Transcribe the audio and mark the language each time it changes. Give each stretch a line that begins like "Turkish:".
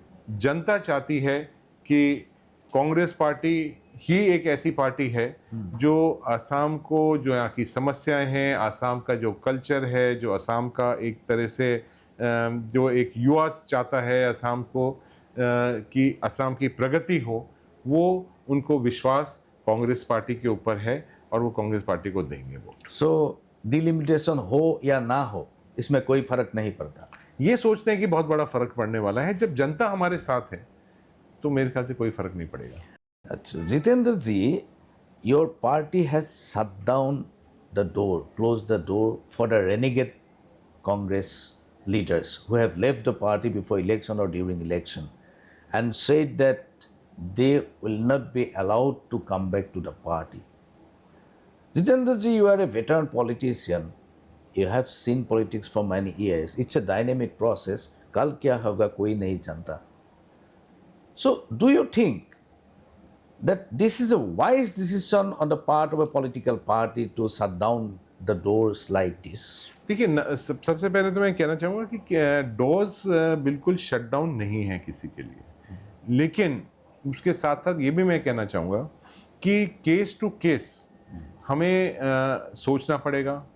Hindi: जनता चाहती है कि कांग्रेस पार्टी ही एक ऐसी पार्टी है जो असम को, जो यहाँ की समस्याएं हैं, असम का जो कल्चर है, जो असम का एक तरह से जो एक युवा चाहता है असम को कि असम की प्रगति हो, वो उनको विश्वास कांग्रेस पार्टी के ऊपर है और वो कांग्रेस पार्टी को देंगे वो। सो डिलिमिटेशन हो या ना हो, इसमें कोई फर्क नहीं पड़ता। ये सोचते हैं कि बहुत बड़ा फर्क पड़ने वाला है। जब जनता हमारे साथ है तो मेरे ख्याल से कोई फर्क नहीं पड़ेगा।
English: अच्छा, Jitendra ji, your party has shut down the door, closed the door for the renegade Congress leaders who have left the party before election or during election and said that they will not be allowed to come back to the party. Jitendra ji, you are a veteran politician. You have seen politics for many years. It's a dynamic process.
Hindi: कल क्या होगा कोई नहीं जानता.
English: So, do you think that this is a wise decision on the part of a political party to shut down the doors like this?
Hindi: देखिए, सबसे पहले तो मैं कहना चाहूँगा कि डोर्स बिल्कुल शट डाउन नहीं है किसी के लिए, लेकिन उसके साथ साथ ये भी मैं कहना चाहूँगा कि केस टू केस हमें सोचना पड़ेगा।